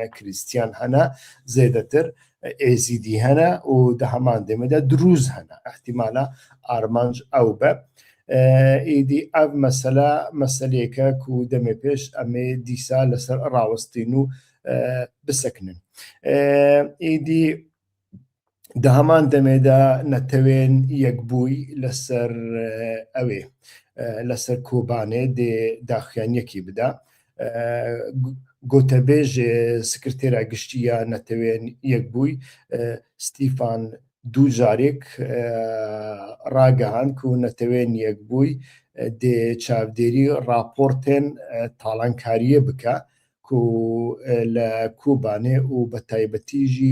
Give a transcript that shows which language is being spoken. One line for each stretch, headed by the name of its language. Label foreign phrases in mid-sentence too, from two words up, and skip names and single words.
Kurdish: ne Krîstiyan hene zêdetir êzîdî hene û di heman demê de dirûz hene ehtimala armanc ew be êdî ev mesele meseleyeke ku demê pêş em ê dîsa li ser rawestîn û bisekinin êdî di heman demê de netewên yekbûyî li ser ew ê لەسەر کۆبانێ دێ داخیانیەکی بدا گۆتەبێژێ سکرتێرا گشتیە نەتەوێن یەکبووی ستیفان دوو جارێک ڕاگەهان و نەتەوێن یەکبووی دێ چاودێری راپۆرتێن تاڵانکاریە بکە و لە کوبانێ و بە تایبەتیژی